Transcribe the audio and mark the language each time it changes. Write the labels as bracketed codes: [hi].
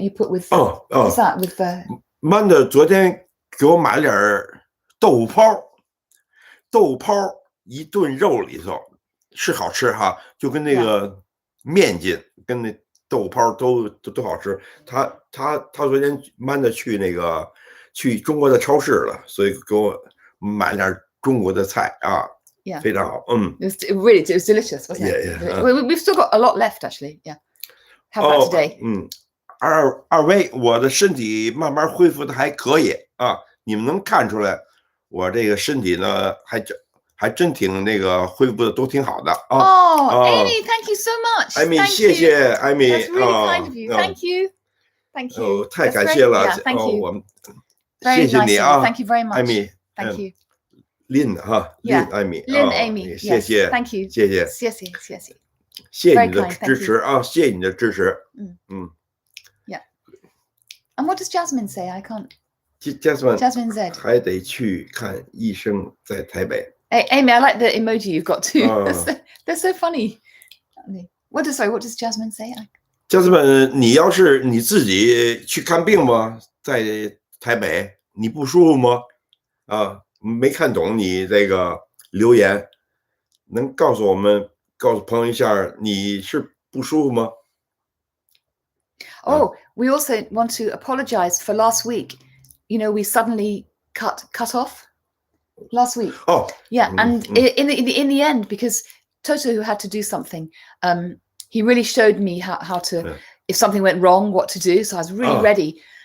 [en] You put with what's that with the? [zh] Manda 昨天给我买了点豆腐泡一炖肉里头是好吃哈，就跟那个面筋跟那豆腐泡都好吃。他昨天Manda去中国的超市了，所以给我买点中国的菜啊。 [en] Yeah. [zh] 非常好。 [en] It was delicious, wasn't it? Yeah. We've still got a lot left, actually. Yeah. How about today? [zh] 二位，我的身体慢慢恢复的还可以啊，你们能看出来，我这个身体呢还真挺那个恢复的都挺好的啊。 [en] Amy, thank you so much. [zh] Amy, 谢谢 Amy. [en] That's really kind of you. Thank you. [zh] 太感谢了。 [en] Thank you. [zh] 我们谢谢你啊 [en] Thank you very much. Amy. Thank you. [zh] Lin 哈，Lin Amy， 谢谢 [en] ，Thank you， [zh] 谢谢你的支持啊，谢谢你的支持。 [en] Yeah. And what does Jasmine say? I can't. Jasmine said [zh] 还得去看医生，在台北。 [en] Hey, Amy, I like the emoji you've got too. They're so funny. What does Jasmine say? [zh] Jasmine， 你要是你自己去看病吗？在台北，你不舒服吗？没看懂你这个留言，能告诉朋友一下你是不舒服吗？ [en] We also want to apologize for last week. You know, we suddenly cut off last week. Yeah, and in the end, because Toto, who had to do something, he really showed me how to, if something went wrong, what to do. So I was really ready.